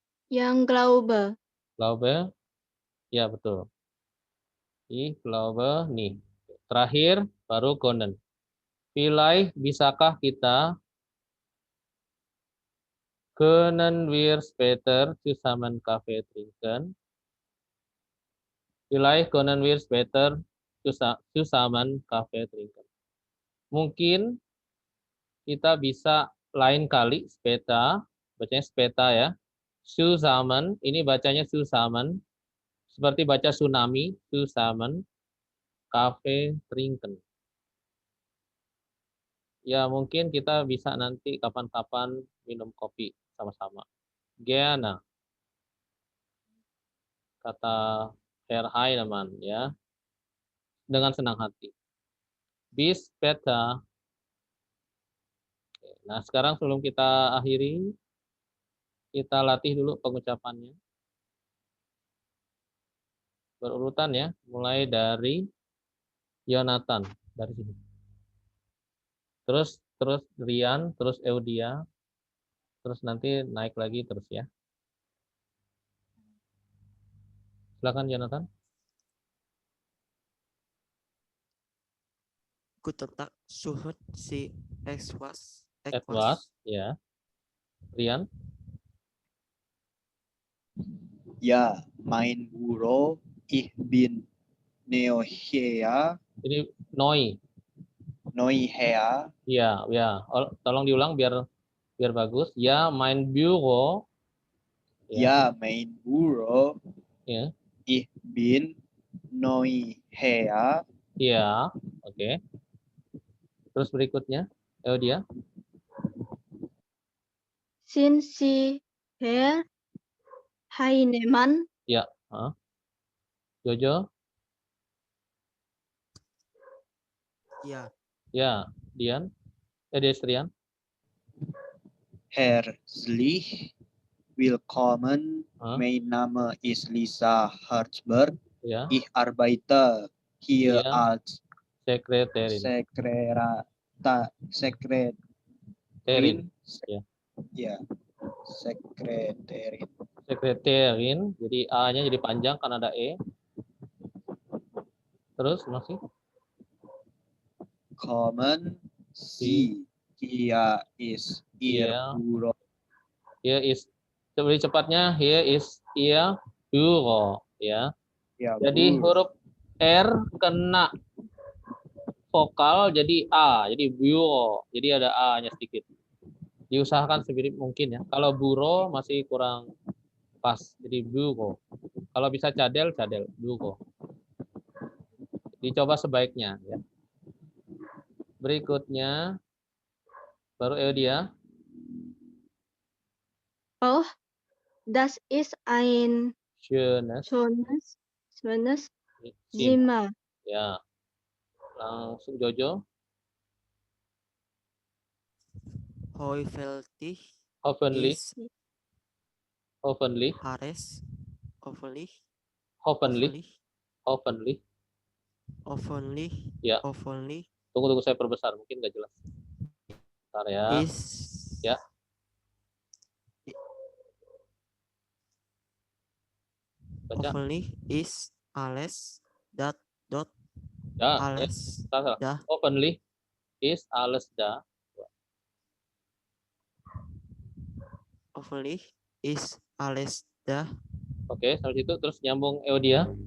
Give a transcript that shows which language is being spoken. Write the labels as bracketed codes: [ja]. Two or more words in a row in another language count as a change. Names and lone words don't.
[id] Yang Glaube. [de] Glaube, [id] ya betul. [de] Ich glaube nicht. [id] Terakhir baru können. Pilih, bisakah kita? [de] Können wir später zusammen Kaffee trinken? Vielleicht können wir später zusammen Kaffee trinken. [id] Mungkin kita bisa lain kali später, bacanya später ya. Zusammen, ini bacanya zusammen. Seperti baca tsunami, [de] zusammen Kaffee trinken. [id] Ya mungkin kita bisa nanti kapan-kapan minum kopi sama-sama. Gerne, kata Herr Heinemann ya, dengan senang hati. [de] Bis später. [id] Nah sekarang sebelum kita akhiri, kita latih dulu pengucapannya. Berurutan ya, mulai dari Yonatan, dari sini. Terus Rian, terus Eudia, terus nanti naik lagi terus ya. Silakan Yonatan. [de] Guten Tag, suhut si etwas. [id] Etwas, ya. Rian, [de] Ja, mein Büro, ich bin Neuher, [id] ini Noi. Neuher, Ya, ya. Tolong diulang biar bagus. Ya, [de] mein Büro. ja, mein Büro, [id] Ya. [de] ich bin Neuher, [id] Ya, oke. Terus berikutnya, Eudia. [de] Sind Sie Herr Heinemann? [id] Ya, Jojo. Ya, Ya, Dian. Destrian. [de] herzlich willkommen, mein Name ist Lisa Herzberg, [id] Ya. [de] ich arbeite hier [id] Iya. [de] als Sekreterin. Sekretärin, [id] Ya. ya, sekretärin. [de] Sekreterin. [id] Jadi A-nya jadi panjang karena ada E. Terus masih? [de] Kommen Sie, hier ist Ihr [id] Iya. [de] Büro. Here is, [id] lebih cepatnya, [de] here is Ihr Büro. [id] Ya. Ya, Jadi [de] Büro. [id] huruf R kena vokal jadi A. Jadi Büro. Jadi ada A-nya sedikit. Diusahakan semirip mungkin ya. Kalau Buro masih kurang pas. Jadi Büro. Kalau bisa cadel, Büro. Dicoba sebaiknya ya. Berikutnya baru Eudia. [de] Oh, das ist ein Schönes schönes Zimmer. Zimmer. [id] Ya. Langsung Jojo. [de] Hoifältig Hoffentlich. ist Hoffentlich. Hares. Hoffentlich. Hoffentlich. Hoffentlich. Hoffentlich. Hoffentlich. [id] Ya. [de] Hoffentlich. [id] Tunggu saya perbesar, mungkin nggak jelas. Bentar ya. Ya. Baca. [de] Hoffentlich ist alles dot [id] Ya, [de] alles [id] salah. dah. [de] Hoffentlich is alles da. Hoffentlich ist alles dah. [id] Oke, sampai situ terus nyambung Eudia.